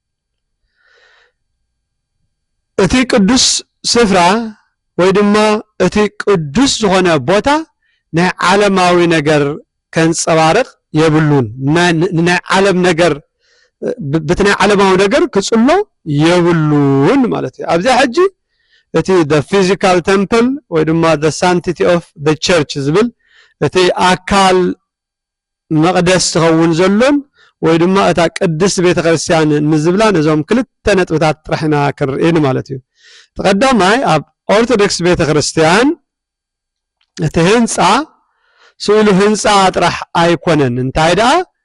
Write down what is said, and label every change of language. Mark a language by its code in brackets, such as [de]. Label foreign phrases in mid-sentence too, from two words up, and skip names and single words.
[ti] እቲ ቅዱስ ስፍራ ወይ ድማ እቲ ቅዱስ ዝኾነ ቦታ ናይ ዓለማዊ ነገር ከንጸባርቕ የብሉን ናይ ዓለም ነገር በትናይ ዓለማዊ ነገር ክጽሎ የብሉን ማለት እዩ ኣብዚ ሕጂ እቲ [en] the physical temple [ti] ወይ ድማ [en] the sanctity of the church [ti] ዝብል እቲ ኣካል መቅደስ ትኸውን ዘሎን ወይ ድማ እታ ቅድስት ቤተክርስቲያን ንዝብላ ነዞም ክልተ ነጥብታት ጥራሕና ክርኢን ማለት እዩ ተቀዳማይ ኣብ ኦርቶዶክስ ቤተክርስቲያን እቲ ህንጻ ስእሉ ህንጻ ጥራሕ ኣይኮነን እንታይ ደኣ